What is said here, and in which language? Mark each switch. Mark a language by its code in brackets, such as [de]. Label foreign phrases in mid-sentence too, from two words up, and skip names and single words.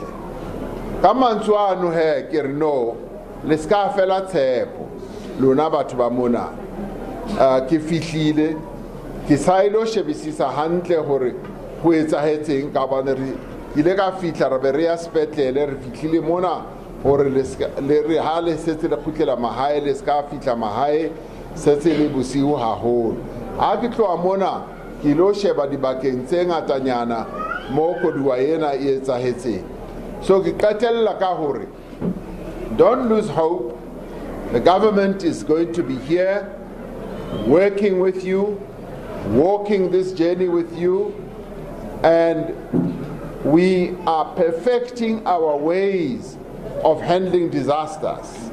[st] ka mantswe ano ke re no le ska fela tshepo lona batho ba mona ke fihlile ke sailo shebisisa hantle hore ho etsahetseng ka bana re ile ka fihla re be re ya sepetlele re fihlile mona gore le re ha le setse le khutlela mahae le ska fitla mahae setse le bosiu haholo. Ha ke tloa mona ke lo sheba dibakeng tse ngatanyana mo koduwa ena e etsahetseng. So ke qetella ka hore [en] don't lose hope. The government is going to be here working with you, walking this journey with you, and we are perfecting our ways of handling disasters.